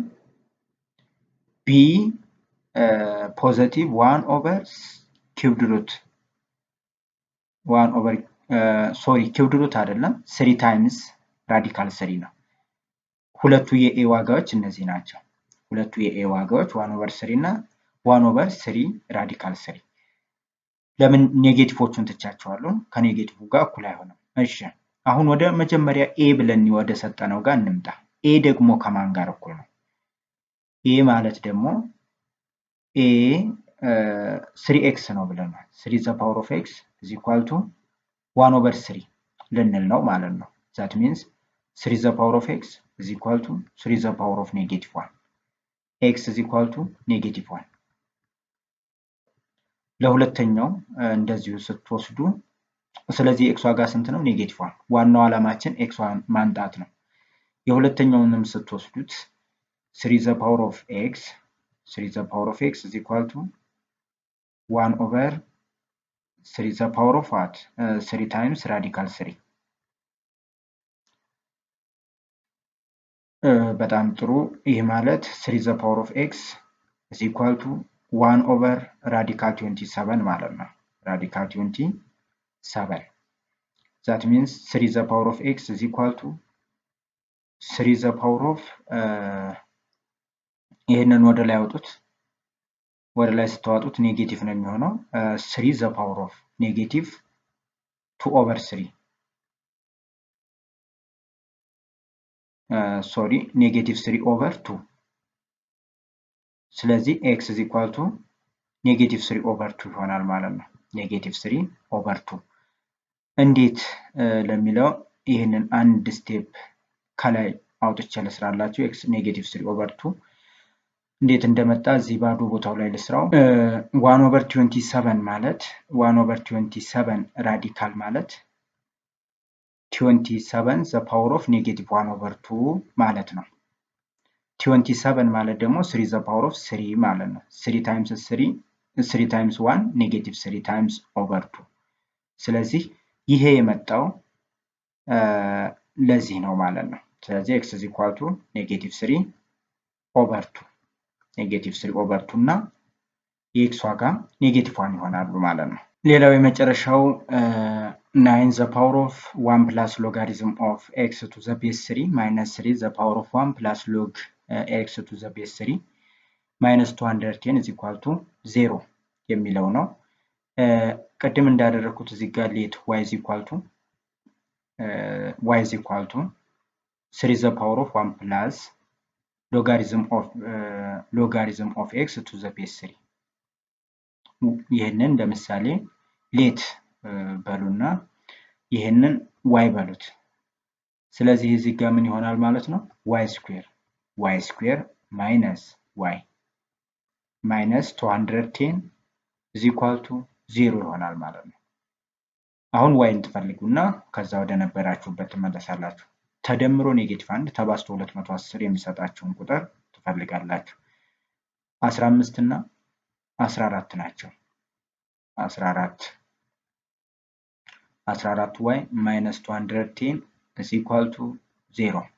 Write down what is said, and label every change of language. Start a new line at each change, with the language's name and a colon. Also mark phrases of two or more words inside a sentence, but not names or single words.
English: b positive 1 over cubed root 1 over cubed root
Amharic: 1 ኦቨር ኪዩብድ ሩት አይደለም
English: 3 times radical 3
Amharic: ነው። ሁለቱ የኤ ዋጋዎች እነዚህ ናቸው። ሁለቱ የኤ ዋጋዎች 1 ኦቨር 3 እና
English: 1 over 3 radical 3።
Amharic: ለምን ኔጌቲቮቹን ትቻቸዋለሁ? ከኔጌቲቭ ጋር እኩል አይሆንም። እሺ አሁን ወደ መጀመሪያ ኤ ብለን ወደ ሰጠነው ጋር እንምጣ። ኤ ደግሞ ከማን ጋር እኩል ነው? ኤ ማለት ደግሞ ኤ 3x ነው ብለናል።
English: 3 the power of x is equal to 1 over 3
Amharic: ልንል ነው ማለት ነው።
English: that means 3 the power of x is equal to 3 the power of negative 1 x is equal to negative 1 x is equal to ኔጌቲቭ 1።
Amharic: ለሁለተኛው እንደዚሁ ስትወስዱ ስለዚህ ኤክስ ዋጋ ስንት ነው?
English: negative 1።
Amharic: ዋናው ዓላማችን ኤክስ ማምጣት ነው። የሁለተኛውንም ስትወስዱት
English: 3 the power of x 3 the power of x is equal to 1 over 3 the power of what 3 times radical 3።
Amharic: በጣም ጥሩ። ይህ ማለት
English: 3 the power of x is equal to 1 over radical 27
Amharic: ማለት ነው።
English: ራዲካል 27 7 that means 3 the power of x is equal to 3 the power of
Amharic: ይሄንን ወደ ላይ አውጡት ወደ ላይ ስትዋጡት ኔጌቲቭ ነው የሚሆነው
English: 3 the power of negative 2 over 3 sorry negative 3 over 2
Amharic: ስለዚህ
English: x is equal to negative 3 over 2
Amharic: ይሆናል ማለት ነው
English: negative 3 over 2
Amharic: እንዴት ለሚለው ይሄንን አንድ ስቴፕ ከላይ አውጥቼ ልስራላችሁ
English: x negative 3 over 2
Amharic: እንዴት እንደመጣ እዚህ ባዶ ቦታው ላይ ልስራው 1 over 27 ማለት
English: 1 over 27 radical
Amharic: ማለት
English: 27 the power of negative 1 over 2
Amharic: ማለት ነው 27 ማለት ደግሞ
English: 3 the power of 3
Amharic: ማለት ነው
English: 3 times 3 times 1 negative 3 times over 2
Amharic: ስለዚህ ይሄ የመጣው ለዚህ ነው ማለት ነው ስለዚህ
English: x is equal to negative 3 over 2 negative 3 over 2
Amharic: እና የx ዋጋ
English: negative 1
Amharic: ይሆናሉ ማለት ነው ሌላው የመጨረሻው
English: 9 the power of 1 plus logarithm of x to the base 3 minus 3 the power of 1 plus log x to the base 3 minus 210 is equal to 0
Amharic: የሚለው ነው ቀደም እንዳደረኩት እዚህ ጋር
English: let y is equal to 3 the power of 1 plus logarithm of x to the base 3
Amharic: ይሄንን ለምሳሌ let በሉና ይሄንን y በሉት ስለዚህ እዚህ ጋር ምን ይሆናል ማለት ነው
English: y square minus y minus 210 is equal to 0
Amharic: ይሆናል ማለት ነው አሁን y እንትፈልጉና ከዛ ወደ ነበራችሁበት ተመለሳላችሁ ተደምሮ ኔጌቲቭ 1 ተባዝቶ 210 የሚሰጣችሁን ቁጥር ትፈልጋላችሁ 15 እና 14 ናቸው
English: 14y minus 210 is equal to 0